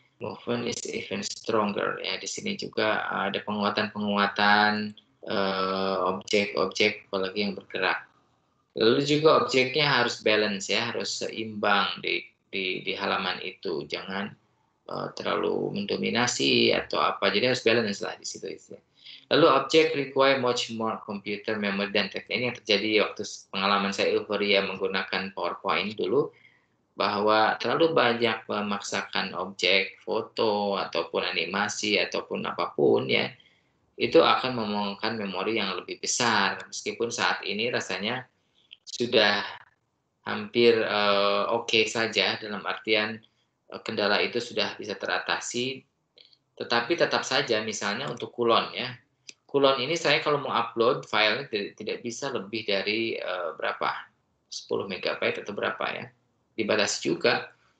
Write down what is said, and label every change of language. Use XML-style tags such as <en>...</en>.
<en>Movement is even stronger</en> <id>ya. Di sini juga ada penguatan-penguatan objek-objek apalagi yang bergerak. Lalu juga objeknya harus balance ya, harus seimbang di halaman itu. Jangan terlalu mendominasi atau apa. Jadi harus balance lah di situ. Lalu objek</id> <en>require much more computer memory than text.</en> <id>Ini yang terjadi waktu pengalaman saya euforia menggunakan PowerPoint dulu, bahwa terlalu banyak memaksakan objek, foto, ataupun animasi, ataupun apapun ya, itu akan memakan memori yang lebih besar. Meskipun saat ini rasanya sudah hampir oke saja, dalam artian kendala itu sudah bisa teratasi, tetapi tetap saja misalnya untuk kulon ya, kulon ini saya kalau mau upload filenya tidak bisa lebih dari berapa 10 megabyte atau berapa ya, dibatasi juga.</id>